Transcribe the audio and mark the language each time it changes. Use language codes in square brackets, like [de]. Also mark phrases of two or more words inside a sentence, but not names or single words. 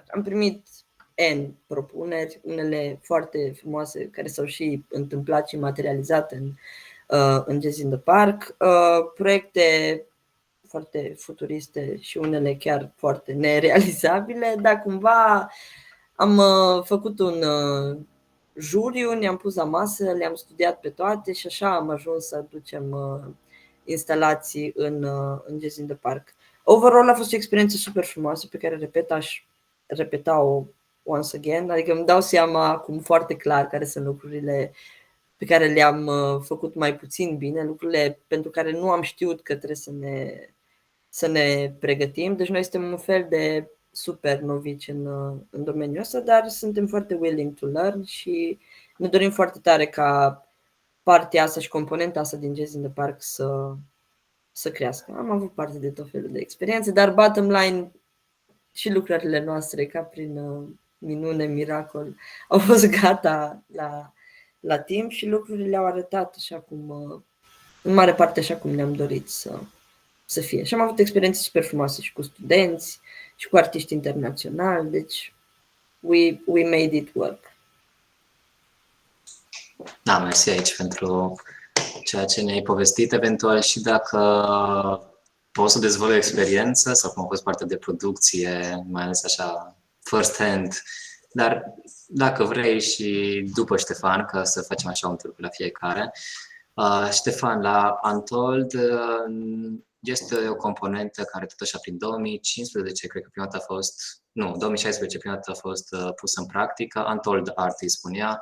[ro] Am primit N propuneri, unele foarte frumoase care s-au și întâmplat și materializate în Jazz in the Park, proiecte foarte futuriste și unele chiar foarte nerealizabile, dar cumva am făcut un juriu, ne-am pus la masă, le-am studiat pe toate și așa am ajuns să aducem instalații în Jazz in the Park. Overall a fost o experiență super frumoasă pe care, repet, aș repeta-o [en] once again, [ro] adică îmi dau seama acum foarte clar care sunt lucrurile pe care le-am făcut mai puțin bine, lucrurile pentru care nu am știut că trebuie să ne pregătim. Deci noi suntem un fel de super novici în domeniul ăsta, dar suntem foarte [en] willing to learn [ro] și ne dorim foarte tare ca partea asta și componenta asta din Jazz in the Park să crească. Am avut parte de tot felul de experiențe, dar [en] bottom line [ro] și lucrările noastre, ca prin minune, miracol, au fost gata la timp și lucrurile au arătat așa cum, în mare parte așa cum ne-am dorit să fie. Și am avut experiențe super frumoase și cu studenți și cu artiști internaționali, deci [en] we made it work. [ro] Da, mersi aici pentru ceea ce ne-ai povestit, eventual și dacă poți să dezvolui o experiență sau cum a fost partea de producție, mai ales așa [en] first hand, [ro] dar dacă vrei și după Ștefan, ca să facem așa un tur la fiecare. Ștefan, la Untold este o componentă care tot așa prin 2015, cred că prima dată a fost, nu, 2016 prima dată a fost pusă în practică, Untold Art îi spunea.